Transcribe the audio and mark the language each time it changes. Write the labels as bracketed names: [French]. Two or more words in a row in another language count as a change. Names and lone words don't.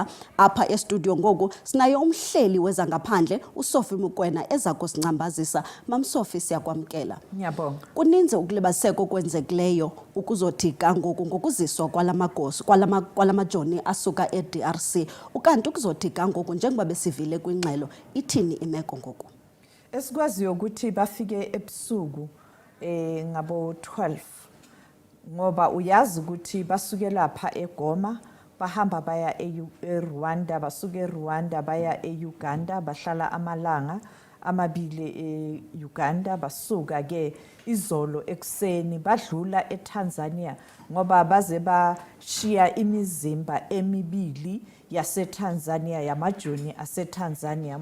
[Xhosa] Apha estudio ngoku sinaye umhleli wezangaphandle uSophie Mokoena eza kusincambazisa. Mam Sophie, siyakwamkela. Ngiyabonga. Kuninzi ukulibaziseka okwenzekileyo ukuzothi ngoku ngokuziswa kwalamajoni asuka eDRC. Ukanti ukuzothi ngoku njengoba besivile kwingxelo ithini imeko ngoku? [Zulu] Esikwaziyo ukuthi bafike ebusuku ngabo 12 ngoba uyazi ukuthi basuke lapha eGoma bahamba baya eRwanda, basuke eRwanda baya eUganda, bahlala amalanga amabili eUganda, basuka ke izolo ekseni badlula eTanzania ngoba baze bashiya imizimba emibili yaseTanzania yamajoni aseTanzania.